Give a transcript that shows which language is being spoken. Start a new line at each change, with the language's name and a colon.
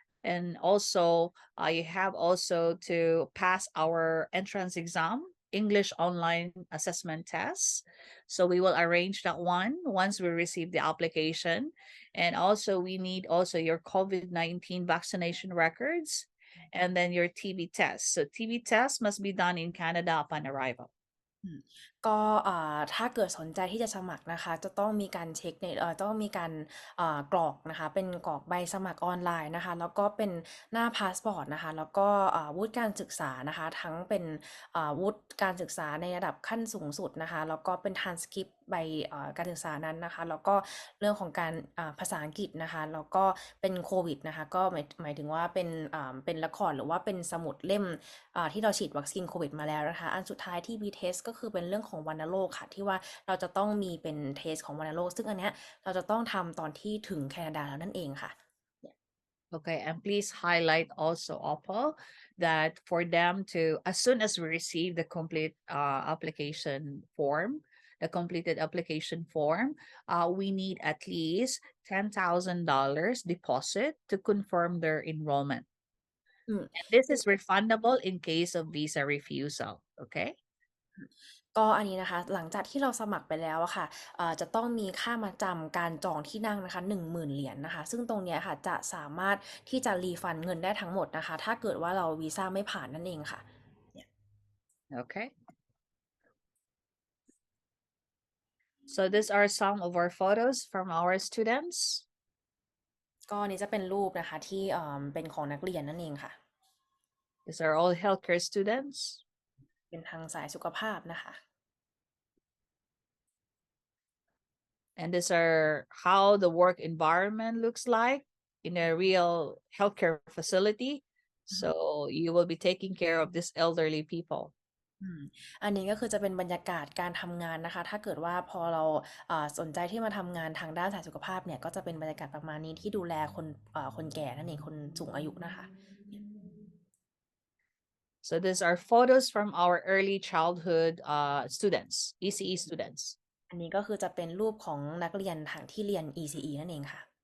English: And also, you have also to pass our entrance exam, English online assessment test. So we will arrange that one once we receive the application. And also we need also your COVID-19 vaccination records and then your TB test. So TB test must be done in Canada upon arrival.
Thai: ก็ถ้าเกิดสนใจที่จะสมัครนะคะจะต้องมีการเช็คในต้องมีการกรอกนะคะเป็นกรอกใบสมัครออนไลน์นะคะแล้วก็เป็นหน้าพาสปอร์ตนะคะแล้วก็วุฒิการศึกษานะคะทั้งเป็น วุฒิการศึกษาในระดับขั้นสูงสุดนะคะแล้วก็เป็นทรานสคริปต์ใบการศึกษานั้นนะคะแล้วก็เรื่องของการภาษาอังกฤษนะคะแล้วก็เป็นโควิดนะคะก็หมายถึงว่าเป็นละครหรือว่าเป็นสมุดเล่มที่เราฉีดวัคซีนโควิดมาแล้วนะคะอันสุดท้ายที่ B-test ก็คือเป็นเรื่องของวัณโรคค่ะที่ว่าเราจะต้องมีเป็นเทสของวัณโรคซึ่งอันเนี้ยเราจะต้องทำตอนที่ถึงแคนาดาแล้วนั่นเองค่ะ
English: Okay, and please highlight also, Opal, that for them to, as soon as we receive the complete application form, the completed application form, we need at least $10,000 deposit to confirm their enrollment. อืม And this is refundable in case of visa refusal. Okay.
Thai: ก็อันนี้นะคะหลังจากที่เราสมัครไปแล้วอะค่ะจะต้องมีค่ามาจำการจองที่นั่งนะคะ10,000 เหรียญนะคะซึ่งตรงเนี้ยค่ะจะสามารถที่จะรีฟันเงินได้ทั้งหมดนะคะถ้าเกิดว่าเราวีซ่าไม่ผ่านนั่นเองค่ะ
English: Okay. So these are some of our photos from our students.
Thai: ก็อันนี้จะเป็นรูปนะคะที่เป็นของนักเรียนนั่นเองค่ะ
English: These are all healthcare students.
Thai: เป็นทางสายสุขภาพนะคะ
English: And these are how the work environment looks like in a real healthcare facility. So you will be taking care of these elderly people.
Thai: อันนี้ก็คือจะเป็นบรรยากาศการทำงานนะคะถ้าเกิดว่าพอเราสนใจที่มาทำงานทางด้านสายสุขภาพเนี่ยก็จะเป็นบรรยากาศประมาณนี้ที่ดูแลคนแก่นั่นเองคนสูงอายุนะคะ
English: So these are photos from our early childhood students, ECE students.
Thai: อันนี้ก็คือจะเป็นรูปของนักเรียนทางที่เรียน ECE นั่นเองค่ะ